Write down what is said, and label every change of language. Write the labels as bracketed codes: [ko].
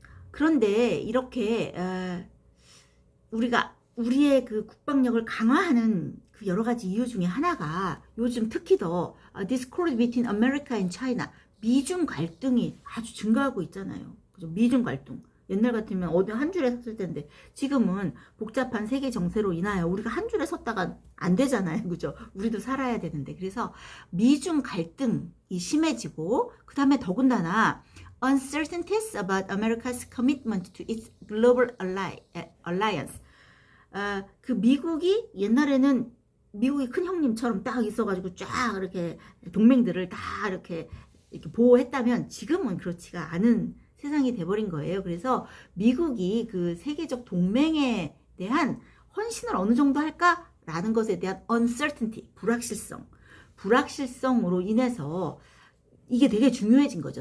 [ko] 그런데 이렇게 우리가 우리의 그 국방력을 강화하는 그 여러 가지 이유 중에 하나가 요즘 특히 더 [en] discord between America and China, [ko] 미중 갈등이 아주 증가하고 있잖아요. 그죠? 미중 갈등. 옛날 같으면 어디 한 줄에 섰을 텐데 지금은 복잡한 세계 정세로 인하여 우리가 한 줄에 섰다가 안 되잖아요. 그죠? 우리도 살아야 되는데. 그래서 미중 갈등이 심해지고 그 다음에 더군다나 [en] uncertainties about America's commitment to its global alliance. [ko] 그 미국이 옛날에는 미국이 큰 형님처럼 딱 있어가지고 쫙 이렇게 동맹들을 다 이렇게 보호했다면 지금은 그렇지가 않은 세상이 돼버린 거예요. 그래서 미국이 그 세계적 동맹에 대한 헌신을 어느 정도 할까라는 것에 대한 uncertainty, 불확실성으로 인해서 이게 되게 중요해진 거죠.